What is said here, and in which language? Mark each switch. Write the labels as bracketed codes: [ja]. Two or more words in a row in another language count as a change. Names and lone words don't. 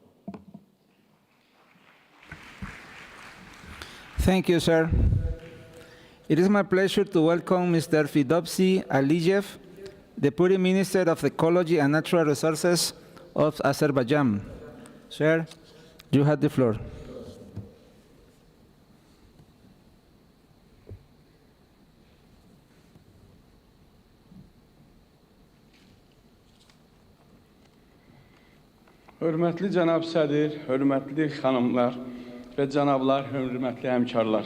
[en] Thank you, sir. It is my pleasure to welcome Mr. Fidopsi Aliyev, Deputy Minister of Ecology and Natural Resources of Azerbaijan. Sir, you have the floor. [az] Hörmətli cənab sədr, hörmətli xanımlar və cənablar, hörmətli həmkarlar.